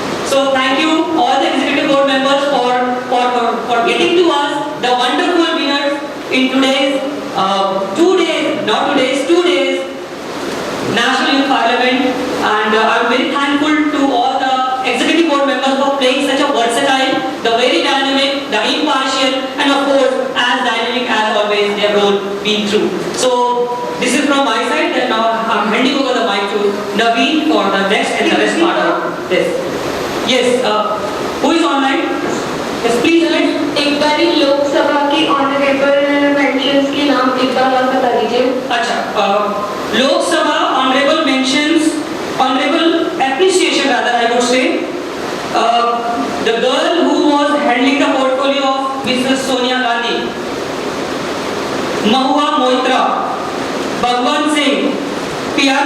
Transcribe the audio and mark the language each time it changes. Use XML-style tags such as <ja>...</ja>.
<en>So thank you all the executive board members for getting to us the wonderful winners in today's 2 days National Youth Parliament, and I'm very thankful to all the executive board members for playing such a versatile, the very dynamic, the impartial, and of course as dynamic as always their role been through. So this is from my side, and now I'm handing over the mic to Naveen for the next and the rest part of this. Yes, who is online? Yes, please.</en> <hi>एक बारी लोकसभा की honourable mentions के नाम एक बार और बता दीजिए।</hi> <en>अच्छा, Lok Sabha honourable mentions, honourable appreciation rather I would say, the girl who was handling the portfolio of Mrs. Sonia Gandhi, Mahua Moitra, Bhagwan Singh, P.R.</en>